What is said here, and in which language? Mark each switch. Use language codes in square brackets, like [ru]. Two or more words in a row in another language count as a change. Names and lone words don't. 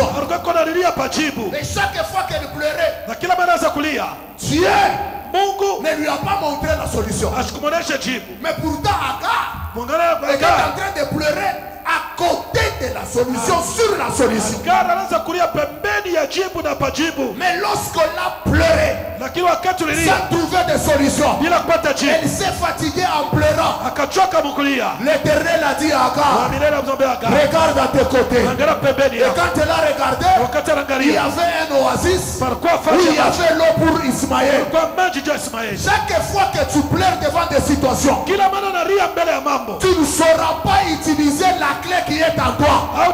[fr] Et chaque fois qu'elle pleurait, Dieu ne lui a pas montré la solution. Mais pourtant Agar était en train de pleurer à côté de la solution, sur la solution. Mais lorsqu'on a pleuré, [sw] lakini wakati ulilia [fr] sans trouver des solutions, [sw] bila kupata jibu, [fr] elle s'est fatiguée en pleurant. [sw] akachoka mkulia. [fr] L'Éternel a dit à Agar, regarde à tes côtés. Et quand elle a regardé, il y avait un oasis où il y avait l'eau pour Ismaël. Chaque fois que tu pleures devant des situations, tu ne sauras pas utiliser la clé qui est en toi.